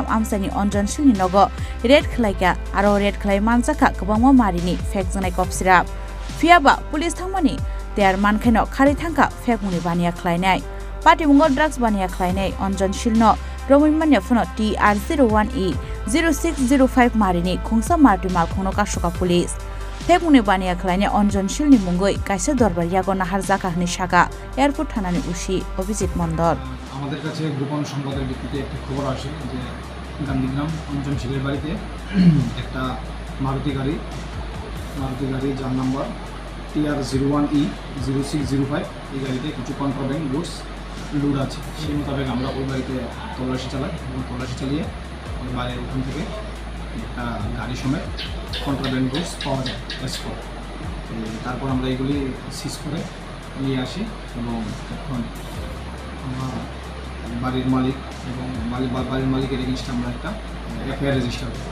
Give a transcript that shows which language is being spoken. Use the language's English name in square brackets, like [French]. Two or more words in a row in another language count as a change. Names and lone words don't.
[Kok Borok] Amchaini Anjan Shilni Nogo red Khlaika aro red Khlaiwi Manjakha gobangma marini fegjane kopsirap fiaba police thangmani Tiar mankheno khari thangka fekmuni bania khlainai Party mungo drugs bania khlainai Anjan Shilno romai manya phono TR01E 0605 marini khungsa marti malkhungno kashoka police fekmuni bania khlainai Anjan Shilni mungoi kaisa dorbar yagona harjaka hni shaka airport thanani ushi অভিজিৎ মণ্ডল [Bangla] আমাদের কাছে গোপন সংবাদের ভিত্তিতে একটা খবর আসে যে গান্ধীগ্রাম অঞ্জন শিলের বাড়িতে একটা মারুতি গাড়ি যার নাম্বার TR01E 0605 এই গাড়িতে কিছু [English] contraband goods [Bangla] লোড আছে সেই মোতাবেক আমরা ওই বাড়িতে তল্লাশি চালাই এবং তল্লাশি চালিয়ে ওই বাড়ির ওখান থেকে একটা গাড়ি সমেত [English] contraband goods [Bangla] পাওয়া যায় এক্সপোর্ট তারপর আমরা এগুলি সিজ করে নিয়ে আসি এবং এখন আমরা বাড়ির মালিক এবং বাড়ির মালিকের এগেইনস্টে আমরা একটা [English] FIR register [Bangla] করি